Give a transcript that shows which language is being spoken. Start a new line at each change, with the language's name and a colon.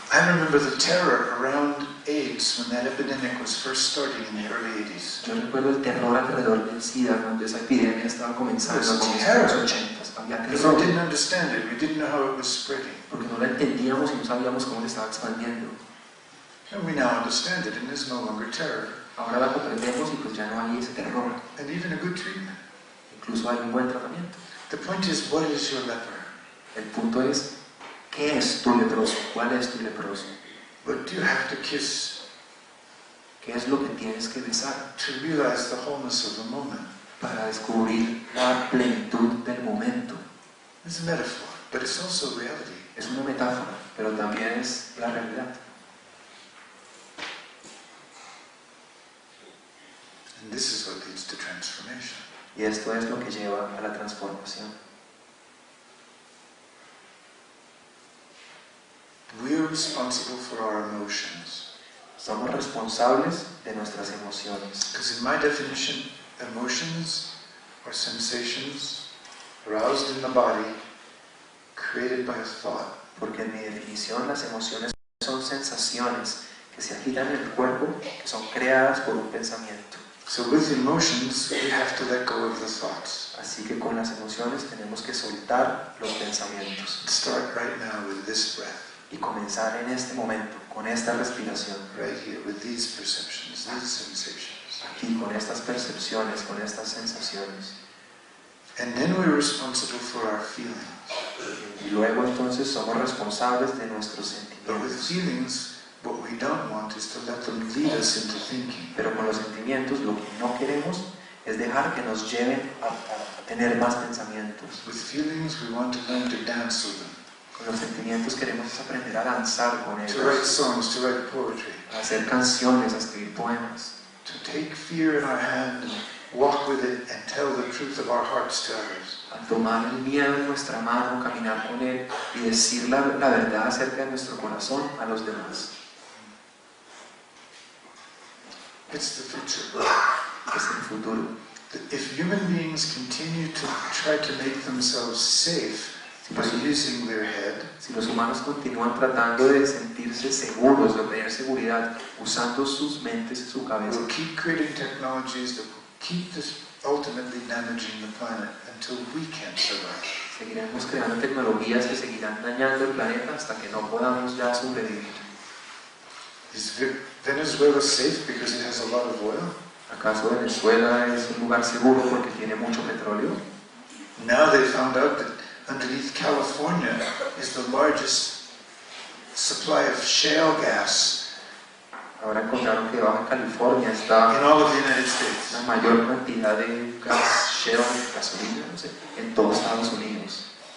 English: I remember the terror around AIDS when that epidemic was first starting in the early 80s.
Spanish: Yo recuerdo el terror alrededor del SIDA cuando esa epidemia estaba comenzando en los años 80. Había
English: Because we
Spanish: terror,
English: didn't understand it, we didn't know how it was spreading.
Spanish: porque no la entendíamos y no sabíamos cómo se estaba expandiendo.
English: And we now understand it, and there's no longer terror,
Spanish: Ahora la comprendemos y pues ya no hay ese terror.
English: and even a good treatment.
Spanish: Incluso hay un buen tratamiento.
English: The point is, what is your leper?
Spanish: El punto es, ¿qué es tu leproso? ¿Cuál es tu leproso?
English: What do you have to kiss
Spanish: ¿Qué es lo que tienes que besar
English: to realize the wholeness of the moment?
Spanish: para descubrir la plenitud del momento?
English: It's a metaphor, but it's also reality.
Spanish: Es una metáfora, pero también es la realidad.
English: And this is what leads to transformation.
Spanish: Y esto es lo que lleva a la transformación.
English: responsible for our emotions.
Spanish: Somos responsables de nuestras emociones.
English: Because in my definition, emotions are sensations aroused in the body, created by a thought.
Spanish: Porque en mi definición las emociones son sensaciones que se agitan en el cuerpo, que son creadas por un pensamiento.
English: So with emotions, we have to let go of the thoughts.
Spanish: Así que con las emociones tenemos que soltar los pensamientos.
English: Start right now with this breath.
Spanish: Y comenzar en este momento, con esta respiración.
English: Right here, with these perceptions, these sensations.
Spanish: Aquí, con estas percepciones, con estas sensaciones.
English: And then we're responsible for our feelings.
Spanish: Y luego entonces somos responsables de nuestros
English: But with
Spanish: sentimientos.
English: feelings, what we don't want is to let them lead us into thinking.
Spanish: Pero con los sentimientos lo que no queremos es dejar que nos lleven a tener más pensamientos.
English: With feelings, we want to learn to dance with them.
Spanish: Con los sentimientos queremos aprender a danzar con
English: To write
Spanish: ellos,
English: songs, to write poetry.
Spanish: a hacer canciones, a escribir poemas,
English: To take fear in our hand and walk with it and tell the truth of our hearts to others.
Spanish: a tomar el miedo en nuestra mano, caminar con él y decir la verdad acerca de nuestro corazón a los demás.
English: It's the future.
Spanish: Es el futuro.
English: If human beings continue to try to make themselves safe by using their head,
Spanish: Si los humanos continúan tratando de sentirse seguros, de obtener seguridad, usando sus mentes y su cabeza,
English: we'll keep creating technologies that will keep this ultimately damaging the planet until we can't survive.
Spanish: seguiremos creando tecnologías que seguirán dañando el planeta hasta que no podamos ya sobrevivir.
English: Is Venezuela safe because it has a lot of oil?
Spanish: ¿Acaso Venezuela es un lugar seguro porque tiene mucho petróleo?
English: Now they found out that underneath California is the largest supply of shale gas
Spanish: Ahora encontraron que Baja California está
English: in all of the United States.
Spanish: la mayor cantidad de gas, shale, gasolina, no sé, en todos Estados Unidos.